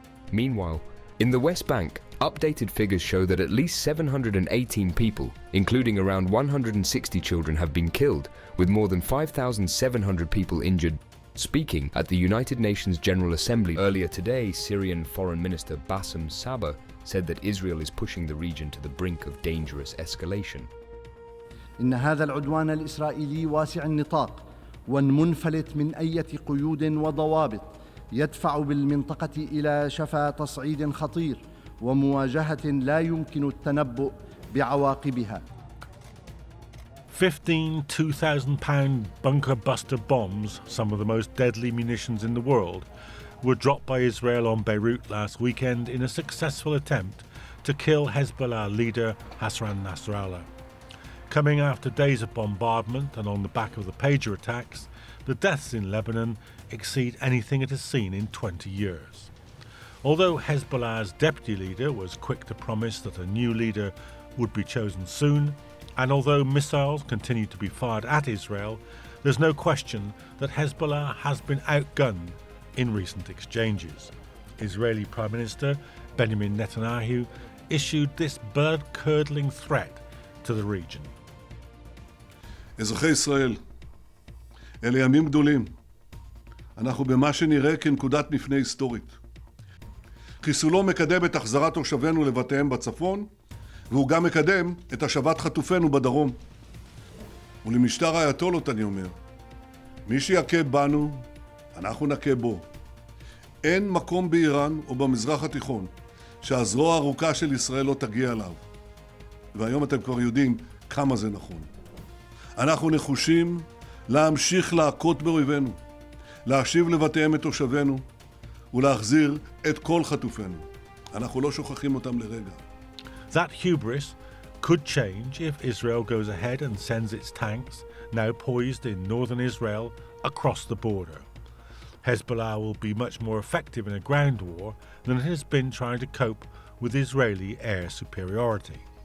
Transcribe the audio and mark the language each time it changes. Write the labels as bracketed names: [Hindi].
[English] Meanwhile, in the West Bank, updated figures show that at least 718 people, including around 160 children, have been killed, with more than 5,700 people injured. Speaking at the United Nations General Assembly earlier today, Syrian Foreign Minister Bassem Sabah said that Israel is pushing the region to the brink of dangerous escalation. [Arabic] إن هذا العدوان الإسرائيلي واسع النطاق والمنفلت من أي قيود وضوابط يدفع بالمنطقة إلى شفا تصعيد خطير ومواجهة لا يمكن التنبؤ بعواقبها. [English] 15 2,000-pound bunker buster bombs, some of the most deadly munitions in the world, were dropped by Israel on Beirut last weekend in a successful attempt to kill Hezbollah leader Hassan Nasrallah. Coming after days of bombardment and on the back of the pager attacks, the deaths in Lebanon exceed anything it has seen in 20 years. Although Hezbollah's deputy leader was quick to promise that a new leader would be chosen soon, and although missiles continue to be fired at Israel, there's no question that Hezbollah has been outgunned in recent exchanges. Israeli Prime Minister Benjamin Netanyahu issued this blood-curdling threat to the region. [Hebrew] אזרחי ישראל, אלה ימים גדולים. אנחנו במה שנראה כנקודת מפנה היסטורית. חיסולו מקדם את החזרת תושבינו לבתיהם בצפון, והוא גם מקדם את השבת חטופינו בדרום. ולמשטר האייתולות אני אומר, מי שיכה בנו, אנחנו נכה בו. אין מקום באיראן או במזרח התיכון שהזרוע הארוכה של ישראל לא תגיע אליו. והיום אתם כבר יודעים כמה זה נכון. אנחנו נחושים להמשיך להכות באויבינו, להשיב לבתיהם את תושבינו ולהחזיר את כל חטופינו. אנחנו לא שוכחים אותם לרגע. [English] That hubris could change if Israel goes ahead and sends its tanks, now poised in northern Israel, across the border. Hezbollah will be much more effective in a ground war than it has been trying to cope with Israeli air superiority.